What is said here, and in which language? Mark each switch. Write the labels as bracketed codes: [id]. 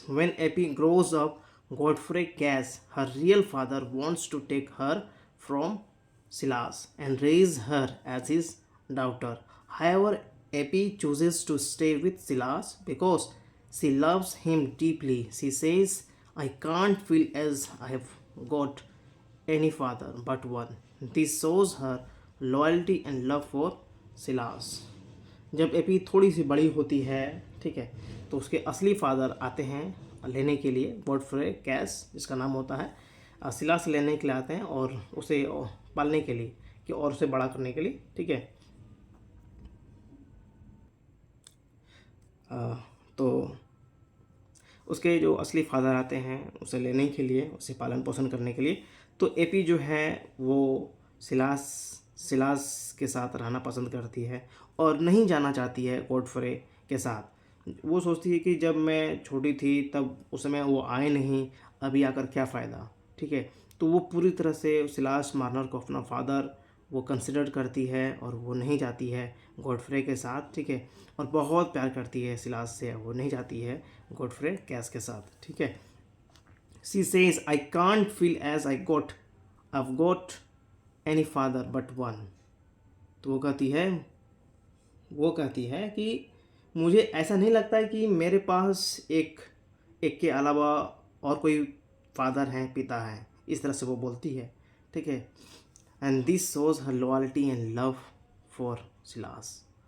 [en] When Epi grows up, Godfrey Cass, her real father, wants to take her from Silas and raise her as his daughter. However, Epi chooses to stay with Silas because she loves him deeply. She says, "I can't feel as I have got any father but one." This shows her loyalty and love for Silas. [hi] जब AP थोड़ी सी बड़ी होती है, ठीक है, तो उसके असली फादर आते हैं लेने के लिए, गॉडफ्रे कैस जिसका नाम होता है, सिलास लेने के लिए आते हैं और उसे पालने के लिए कि और उसे बड़ा करने के लिए, ठीक है। तो उसके जो असली फादर आते हैं उसे लेने के लिए, उसे पालन पोषण करने के लिए। तो एपी जो है वो सिलास के साथ रहना पसंद करती है और नहीं जाना चाहती है गॉडफ्रे के साथ। वो सोचती है कि जब मैं छोटी थी तब उस समय वो आए नहीं, अभी आकर क्या फ़ायदा, ठीक है। तो वो पूरी तरह से सिलास मार्नर को अपना फादर वो कंसिडर करती है और वो नहीं जाती है गॉडफ्रे के साथ, ठीक है। और बहुत प्यार करती है सिलास से, वो नहीं जाती है गॉडफ्रे कैस के साथ, ठीक है। [en] She says, "I can't feel as I've got any father but one." [hi] तो वो कहती है कि मुझे ऐसा नहीं लगता है कि मेरे पास एक के अलावा और कोई फादर हैं, पिता हैं, इस तरह से वो बोलती है, ठीक है। [en] And this shows her loyalty and love for Silas.